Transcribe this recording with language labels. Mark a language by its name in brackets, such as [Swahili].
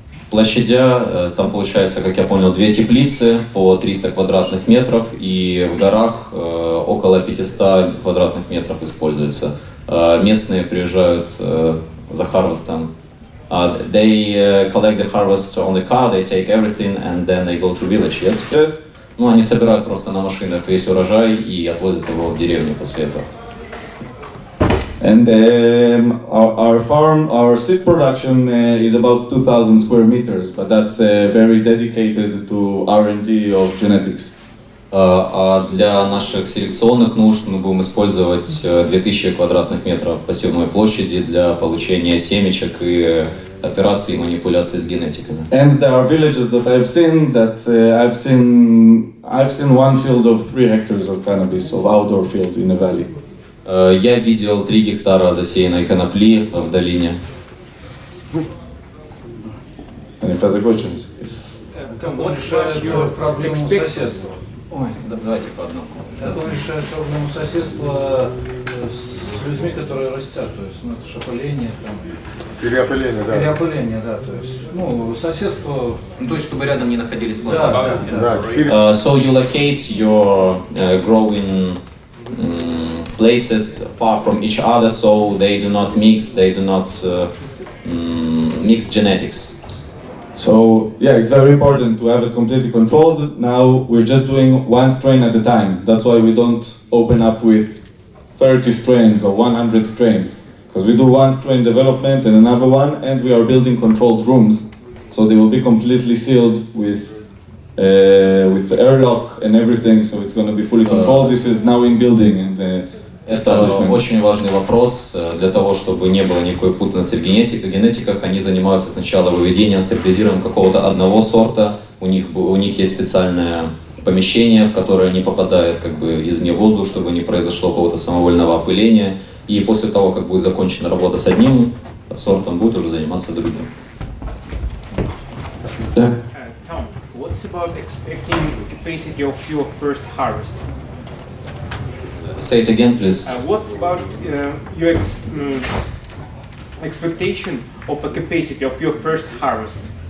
[Russian] Площадя, там получается, как я понял, 2 теплицы по 300 квадратных метров, и в горах около 500 квадратных метров используется. Местные приезжают за харвестом. [English] They collect the harvest on the car, they take everything, and then they go to village, yes? Yes. [Russian] Ну, они собирают просто на машинах весь урожай и отвозят его в деревню после этого. [English] And our seed production is about 2,000 square meters, but that's very dedicated to R&D of genetics. [Russian] А для наших селекционных нужд мы будем использовать 2000 квадратных метров посевной площади для получения семечек и операций и манипуляций с генетиками. [English] And there are villages that I've seen I've seen 1 field of 3 hectares of cannabis, of outdoor field in a valley. [Russian] Я видел 3 гектара засеянной конопли в долине. [English] Any further questions? Yes. [Russian] Как он решает проблему соседства? Ой, давайте по одному. Как он решает проблему соседства с с людьми, которые растят, то есть, ну, это же опыление, там, Переопыление, да. переопыление, да, то есть, ну, соседство, Ну, то есть, чтобы рядом не находились да, плантации. да, Да, [English] So you locate your growing places far from each other, so they do not mix genetics. So yeah, it's very important to have it completely controlled. Now we're just doing one strain at a time. That's why we don't open up with 30 strains or 100 strains. Because we do one strain development and another one, and we are building controlled rooms. So they will be completely sealed with airlock and everything, so it's going to be fully controlled. This is now in building and [Russian] Это очень важный вопрос. Для того, чтобы не было никакой путаницы в генетиках, они занимаются сначала выведением, стерилизированием какого-то одного сорта. У них есть специальное помещение, в которое не попадает как бы извне воздух, чтобы не произошло какого-то самовольного опыления. И после того, как будет закончена работа с одним сортом, будет уже заниматься другим. [English] yeah. Tom, what's about expecting capacity of your first harvest? Say it again, please. What's about your expectation of a capacity of your first harvest?